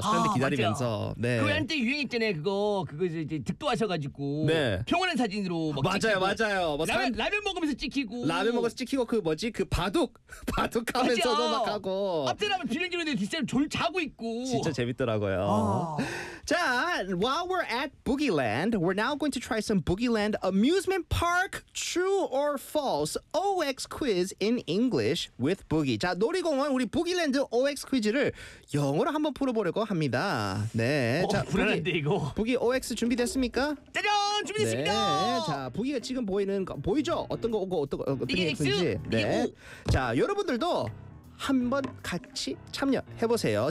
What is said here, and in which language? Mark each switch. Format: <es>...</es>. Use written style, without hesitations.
<ko>사람들 기다리면서. 맞아요. 네. 그 한때 유행했잖아요. 그거 이제 득도하셔가지고. 네. 평온한 사진으로. 막 맞아요 찍히고. 맞아요. 뭐 라면 먹으면서 찍히고. 라면 먹어서 찍히고 그 뭐지 그 바둑 하면서도 맞아요. 막 하고. 앞뒤라면 비행기로는 뒷사람 졸 자고 있고. 진짜 재밌더라고요.</ko> <en>자, while we're at Boogie Land, we're now going to try some Boogie Land amusement park true or false OX quiz in English with Boogie.</en> <ko>자, 놀이공원 우리 부기랜드 OX 퀴즈를 영어로 한번 풀어보려고 합니다. 네, 자, 불안한데 이거. 부기 OX 준비됐습니까? 짜잔, 준비됐습니다. 네, 자, 부기가 지금 보이는 거, 보이죠? 어떤 거 오고 어떤 게 있는지. 네. 자, 여러분들도 한번 같이 참여해 보세요.</ko>